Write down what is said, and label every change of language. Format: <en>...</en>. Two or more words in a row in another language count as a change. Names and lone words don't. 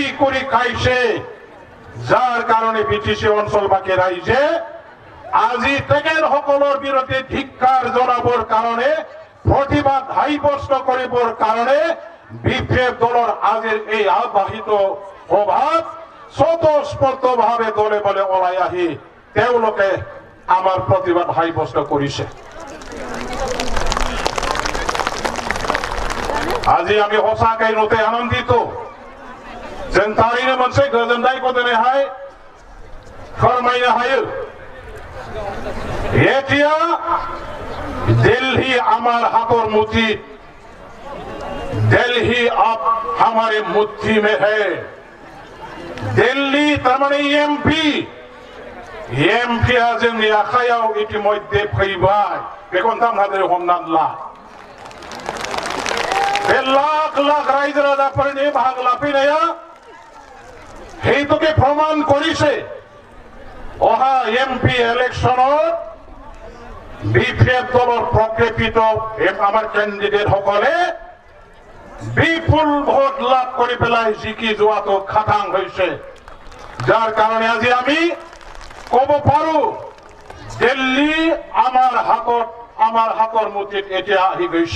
<as>কৰি খাইছে, যাৰ কাৰণে বিটিসি অঞ্চলবাসী ৰাইজে আজি তেখেতসকলৰ বিৰুদ্ধে ধিক্কাৰ জনাবৰ কাৰণে প্ৰতিবাদ হাইবষ্ট কৰিবৰ কাৰণে বিপিএফ দলৰ আজিৰ এই আহ্বায়িত সভাত স্বতঃস্ফূৰ্তভাৱে দলে বলে ওলাই আহি তেওঁলোকে আমাৰ প্ৰতিবাদ হাইবষ্ট কৰিছে। আজি আমি সঁচাকৈ নতে আনন্দিত যেন</as> <brx>थारैनो मोनसे गोजोननायखौ दिनैहाय फोरमायनो हायो।</brx> <hi>এতিয়া दिल्ली हमार हाथों मुट्ठी, दिल्ली अब हमारे मुट्ठी में है।</hi> <brx>दिल्ली तारमाने एमपी जोंनि आखायाव इतिमध्ये फैबाय बेखौ नोंथांमोनहा हमनानै ला। बे लाख लाख रायजो राजाफोरनि बाहागो लाफैनाया हेतुके प्रमाण करिছে।</brx> <as>অহা এমপি ইলেকশনত বিপিএফ দলৰ প্ৰকৃত আমাৰ কেণ্ডিডেট সকলে বিপুল ভোট লাভ কৰি পেলাই জিকি যোৱাটো খাটাং হৈছে, যাৰ কাৰণে আজি আমি ক'ব পাৰো দিল্লী আমাৰ হাতৰ মুঠিত এতিয়া আহি গৈছে।</as>